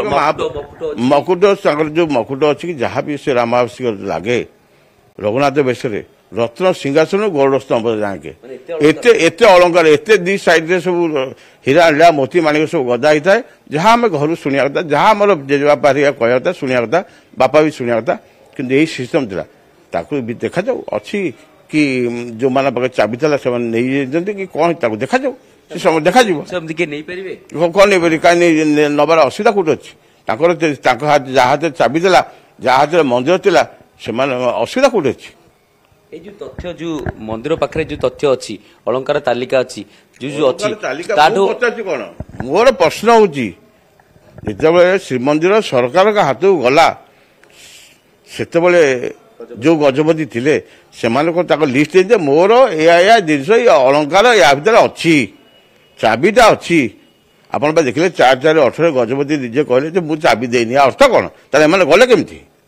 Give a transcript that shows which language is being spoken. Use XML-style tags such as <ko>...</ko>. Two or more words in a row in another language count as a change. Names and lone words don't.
<or>ମକୁଟ ତାଙ୍କର ଯୋଉ ମକୁଟ ଅଛି କି ଯାହା ବି ସେ ରାମାଭିଷେକ ଲାଗେ ରଘୁନାଥ ବେଶରେ ରତ୍ନ ସିଂହାସନ ଗରୁଡ଼ ସ୍ତମ୍ଭ ଯାକେ ଏତେ ଏତେ ଅଳଙ୍କାର ଏତେ ଦି ସାଇଡରେ ସବୁ ହୀରା ହୀରା ମୋତି ମାଣିକ ସବୁ ଗଦା ହେଇଥାଏ ଯାହା ଆମେ ଘରୁ ଶୁଣିବା କଥା ଯାହା ଆମର ଜେଜେବାପା ହେରିକା କହିବା କଥା ଶୁଣିବା କଥା ବାପା ବି ଶୁଣିବା କଥା କିନ୍ତୁ ଏଇ ସିଷ୍ଟମ ଥିଲା ତାକୁ ବି ଦେଖାଯାଉ ଅଛି କି ଯୋଉମାନଙ୍କ ପାଖରେ ଚାବି ଥିଲା ସେମାନେ ନେଇଯାଇଛନ୍ତି କି କଣ ତାକୁ ଦେଖାଯାଉ ସେ ସମୟ ଦେଖାଯିବ ସେମିତି କିଏ ନେଇପାରିବେ କଣ ନେଇପାରିବେ କାହିଁକି ନବାର ଅସୁବିଧା କୋଉଠି ଅଛି ତାଙ୍କର ତାଙ୍କ ଯାହା ହାତରେ ଚାବି ଥିଲା ଯାହା ହାତରେ ମନ୍ଦିର ଥିଲା ସେମାନେ ଅସୁବିଧା କୋଉଠି ଅଛି ଏଇ ଯେ ତଥ୍ୟ ଯେ ମନ୍ଦିର ପାଖେ ଯେ ତଥ୍ୟ ଅଛି ଅଳଙ୍କାର ତାଲିକା ଅଛି ଯେ ଯେ ଅଛି তাঠু কଣ ମୋର ପ୍ରଶ୍ନ ହଉଛି ଯେତେବେଳେ ଶ୍ରୀମନ୍ଦିର ସରକାରଙ୍କ ହାତକୁ ଗଲା ସେତେବେଳେ ଯୋଉ ଗଜପତି ଥିଲେ ସେମାନେ କଣ ତାଙ୍କ ଲିଷ୍ଟ ଦେଇଥିଲେ ମୋର ଏୟା ଜିନିଷ ଏ ଅଳଙ୍କାର ୟା ଭିତରେ ଅଛି ଚାବିଟା ଅଛି ଆପଣ ବା ଦେଖିଲେ 4/4/18 ଗଜପତି ନିଜେ କହିଲେ ଯେ ମୁଁ ଚାବି ଦେଇନି ଅର୍ଥ କଣ ତାହେଲେ ଏମାନେ ଗଲେ କେମିତି</or>